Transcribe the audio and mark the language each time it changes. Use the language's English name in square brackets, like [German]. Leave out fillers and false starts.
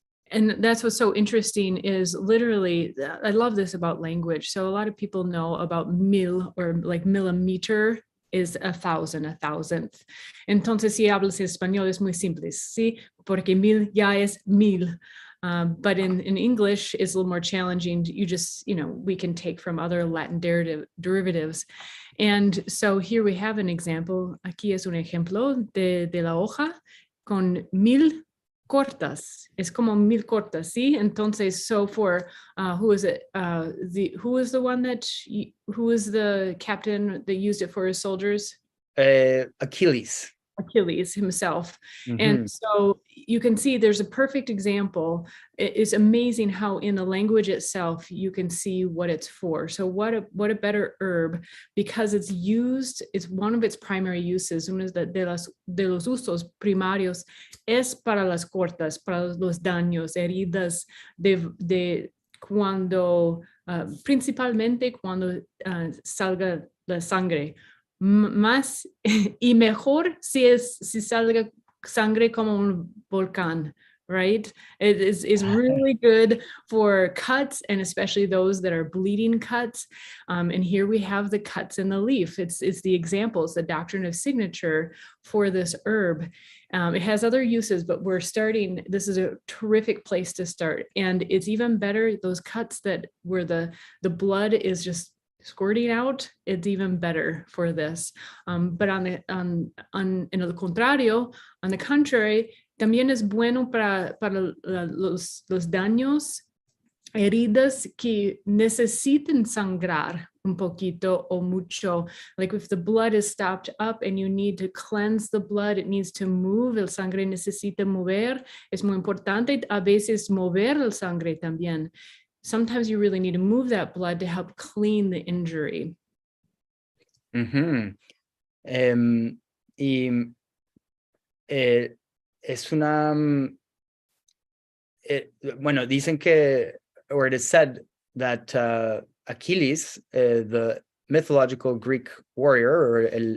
[English] And that's what's so interesting is literally, I love this about language. So a lot of people know about mil, or like millimeter is 1,000, a thousandth. [Spanish] Entonces, si hablas español es muy simple, ¿sí? Porque mil ya es mil. [English] But in English, it's a little more challenging. You just, we can take from other Latin derivatives. And so here we have an example. [Spanish] Aquí es un ejemplo de la hoja con 1,000 cortas, es como 1000 cortas, ¿sí? [English] Entonces, so for, who is it? Who is the one that, who is the captain that used it for his soldiers? Achilles. Achilles himself. Mhm. And so you can see there's a perfect example. It's amazing how in the language itself you can see what it's for. So what a better herb, because it's used, it's one of its primary uses, [Spanish] uno de los usos primarios es para las cortas, para los daños, heridas de cuando, principalmente cuando salga la sangre. Más y mejor si salga sangre como un volcán, right? [English] It is really good for cuts, and especially those that are bleeding cuts. And here we have the cuts in the leaf. It's the examples, the doctrine of signature for this herb. It has other uses, but we're starting, this is a terrific place to start. And it's even better, those cuts that where the blood is just squirting out, it's even better for this. [Spanish] But in el contrario, [English] on the contrary, [Spanish] también es bueno para los daños, heridas que necesiten sangrar un poquito o mucho. [English] Like if the blood is stopped up and you need to cleanse the blood, it needs to move, [Spanish] el sangre necesita mover. Es muy importante a veces mover el sangre también. [English] Sometimes you really need to move that blood to help clean the injury. Uh-huh. [Spanish] Y es una, bueno, dicen que, [English] or it is said that Achilles, the mythological Greek warrior, or